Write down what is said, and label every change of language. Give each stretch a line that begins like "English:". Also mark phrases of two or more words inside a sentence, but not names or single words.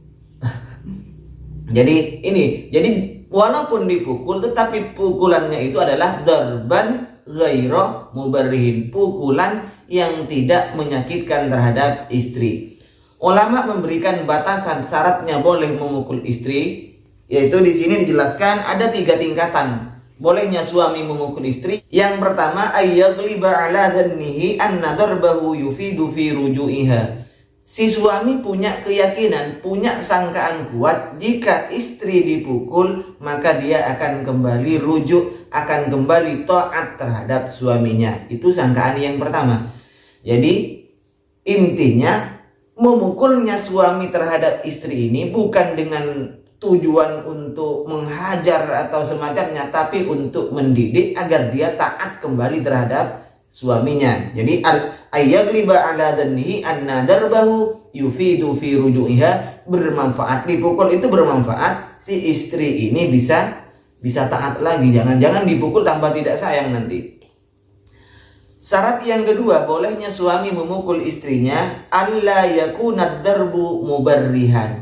Indonesian: Jadi walaupun dipukul, tetapi pukulannya itu adalah
Arabic: ضربا غير مبرح,
Indonesian: pukulan yang tidak menyakitkan terhadap istri. Ulama memberikan batasan syaratnya boleh memukul istri, yaitu di sini dijelaskan ada 3 tingkatan bolehnya suami memukul istri. Yang pertama,
Arabic: أن يغلب على ظنه أن ضربه يفيد في رجوعها.
Indonesian: Si suami punya keyakinan, punya sangkaan kuat, jika istri dipukul maka dia akan kembali rujuk, akan kembali taat terhadap suaminya. Itu sangkaan yang pertama. Jadi intinya memukulnya suami terhadap istri ini bukan dengan tujuan untuk menghajar atau semacamnya, tapi untuk mendidik agar dia taat kembali terhadap suaminya. Jadi
Arabic: أن يغلب على ظنه أن ضربه يفيد في رجوعها,
Indonesian: bermanfaat. Dipukul itu bermanfaat, si istri ini bisa taat lagi. Jangan dipukul tanpa tidak sayang nanti. Syarat yang kedua, bolehnya suami memukul istrinya,
Arabic: ألا يكون ضرب مبرحا.